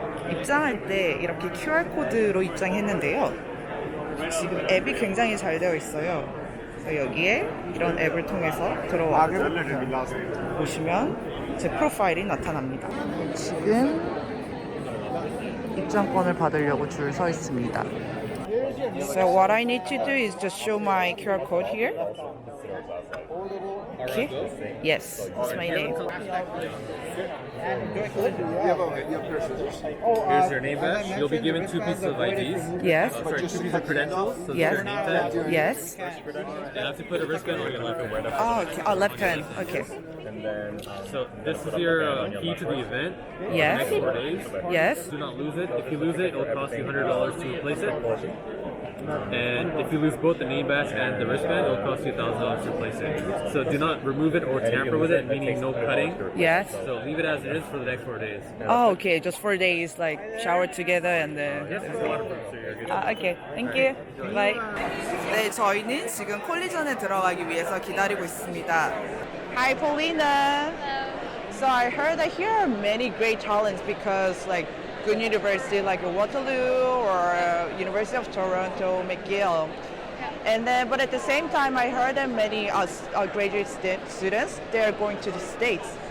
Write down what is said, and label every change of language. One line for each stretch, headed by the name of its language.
Korean: 입장할 때 이렇게 QR코드로 입장했는데요. 지금 앱이 굉장히 잘 되어 있어요. 그래서 여기에 이런 앱을 통해서 들어와서 보시면 제 프로파일이 나타납니다. 지금 입장권을 받으려고 줄 서 있습니다.
English: So what I need to do is just show my QR code here. Okay? Yes, that's my name. Here's your name badge. You'll be given 2 pieces of IDs. Yes. Sorry, 2 pieces of credentials. So Yes. your name tag. Yes. You have to put a wristband on your left and wear that. Oh, okay. Oh, left hand. Okay. And then, so this is your key to the event. Yes. For the next 4 days. Yes. Do not lose it. If you lose it, it'll cost you $100 to replace it. And if you lose both the name badge and the wristband, it'll cost you $1,000 to replace it. So do not remove it or tamper with it, meaning no cutting. Yes. So leave it as it is for the next 4 days. Oh, okay. Just 4 days, like shower together and then. Yes, it's waterproof, so you're good. Okay. Thank you. Bye.
Korean: 네, 저희는 지금 콜리전에 들어가기 위해서 기다리고 있습니다.
English: Hi, Paulina. So I heard that here are many great talents because like good university like Waterloo or University of Toronto, McGill. And then, but at the same time, I heard that many graduate students, they are going to the States.